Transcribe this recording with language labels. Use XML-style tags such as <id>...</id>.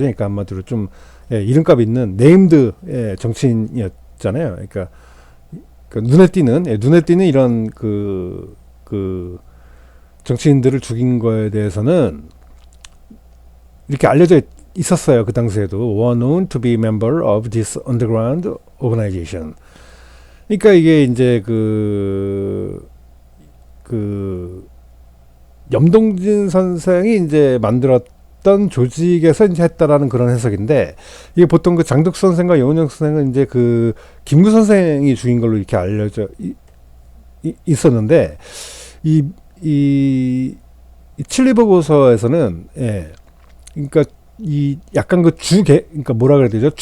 <ko>그러니까 한마디로 좀 이름값 있는 네임드 정치인이었잖아요. 그러니까 그 눈에 띄는 이런 그 정치인들을 죽인 거에 대해서는 이렇게 알려져 있었어요. 그 당시에도</ko> <en>were known to be member of this underground organization.</en> <ko>그러니까 이게 이제 그 염동진 선생이 이제 만들었던 조직에서 이제 했다라는 그런 해석인데, 이게 보통 그 장덕 선생과 여운영 선생은 이제 그 김구 선생이 죽인 걸로 이렇게 알려져 있었는데, 이 칠리 보고서에서는 그러니까 이 약간 그러니까 뭐라 그래야 되죠?</ko>